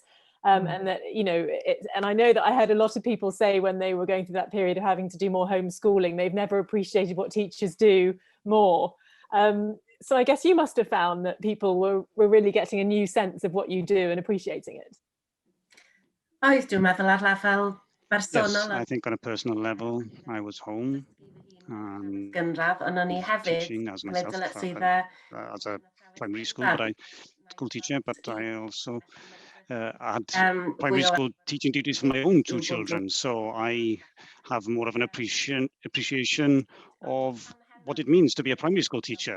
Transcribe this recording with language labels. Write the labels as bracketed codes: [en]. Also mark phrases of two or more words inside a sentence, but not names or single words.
[en] And that, and I know that I heard a lot of people say when they were going through that period of having to do more homeschooling, they've never appreciated what teachers do more. So I guess you must have found that people were really getting a new sense of what you do and appreciating it. [cy] Oes, dwi'n meddwl ar lefel bersonol. [en] Yes, I think on a personal level, I was home [cy] Gynradd, ond o'n i hefyd [en] teaching as myself as a primary school, school teacher, but I also had primary school teaching duties for my own two children, so I have more of an appreciation of what it means to be a primary school teacher.